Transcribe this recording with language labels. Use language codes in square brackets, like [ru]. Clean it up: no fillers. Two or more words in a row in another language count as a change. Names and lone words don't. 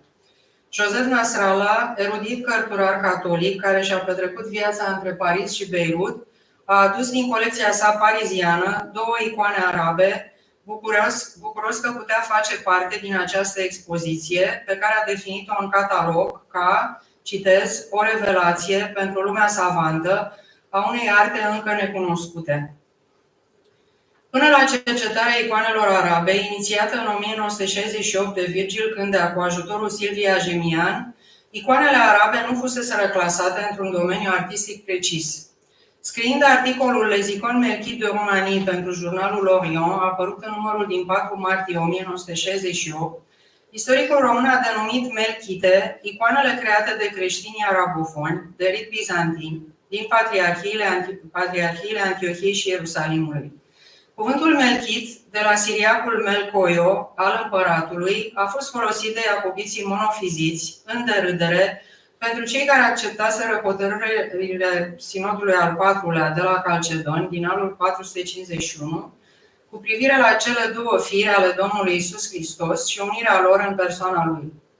[ro] Joseph Nasrallah, erudit cărturar catolic care și-a petrecut viața între Paris și Beirut, a adus din colecția sa pariziană 2 icoane arabe, bucuros că putea face parte din această expoziție, pe care a definit-o în catalog ca, citez, o revelație pentru lumea savantă a unei arte încă necunoscute. Până la cercetarea icoanelor arabe, inițiată în 1968 de Virgil Cândea cu ajutorul Silvia Gemian, icoanele arabe nu fuseseră clasate într-un domeniu artistic precis. Scriind articolul Les icônes melchites de Roumanie pentru jurnalul L'Orient, apărut în numărul din 4 martie 1968, istoricul român a denumit melchite icoanele create de creștinii arabofoni, de rit bizantin, din patriarhiile Antiohiei și Ierusalimului. Cuvântul melchit, de la siriacul melcoio, al împăratului, a fost folosit de iacobiții monofiziți, în derâdere, pentru cei care acceptaseră hotărârile Sinodului al IV-lea de la Calcedoni, din anul 451, cu privire la cele 2 fire ale Domnului Iisus Hristos și unirea lor în persoana Lui.